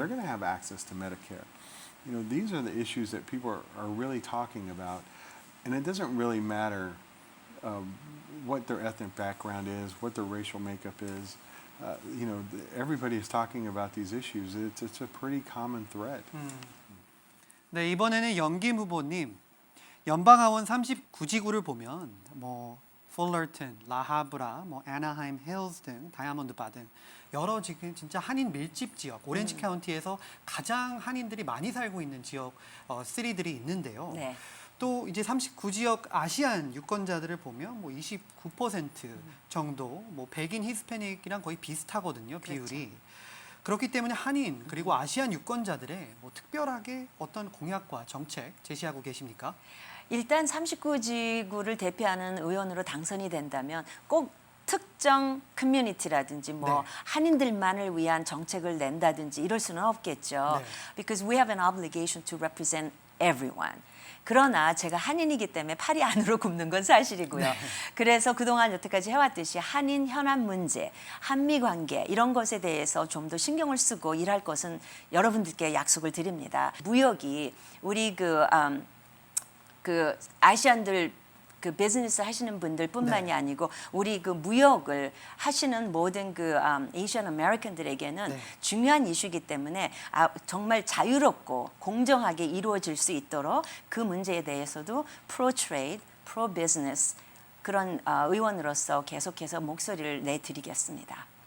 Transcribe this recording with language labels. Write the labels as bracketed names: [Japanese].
[English] They're going to have access to Medicare. These are the issues that people are really talking about. And it doesn't really matter what their ethnic background is, what their racial makeup is. Everybody is talking about these issues. It's a pretty common thread. [Korean] 네, 이번에는 영김 후보님, 연방하원 39지구를 보면 풀러튼, 라하브라, 애나하임 힐즈 등 다이아몬드 바 등 여러 지금 진짜 한인 밀집 지역, 오렌지 카운티에서 가장 한인들이 많이 살고 있는 지역 시리들이 있는데요. 네. 또 이제 39지역 아시안 유권자들을 보면 29% 정도 백인 히스패닉이랑 거의 비슷하거든요, 비율이. 그렇죠. 그렇기 때문에 한인 그리고 아시안 유권자들의 특별하게 어떤 공약과 정책 제시하고 계십니까? 일단 39지구를 대표하는 의원으로 당선이 된다면 꼭 특정 커뮤니티라든지 한인들만을 위한 정책을 낸다든지 이럴 수는 없겠죠. 네. [English] Because we have an obligation to represent everyone. [Korean] 그러나 제가 한인이기 때문에 팔이 안으로 굽는 건 사실이고요. 네. 그래서 그동안 여태까지 해왔듯이 한인 현안 문제, 한미 관계 이런 것에 대해서 좀 더 신경을 쓰고 일할 것은 여러분들께 약속을 드립니다. 무역이 우리 그 아시안들 그 비즈니스 하시는 분들뿐만이 아니고 우리 그 무역을 하시는 모든 그 에이시안 아메리칸들에게는 중요한 이슈이기 때문에 정말 자유롭고 공정하게 이루어질 수 있도록 그 문제에 대해서도 프로 트레이드, 프로 비즈니스 그런 의원으로서 계속해서 목소리를 내드리겠습니다.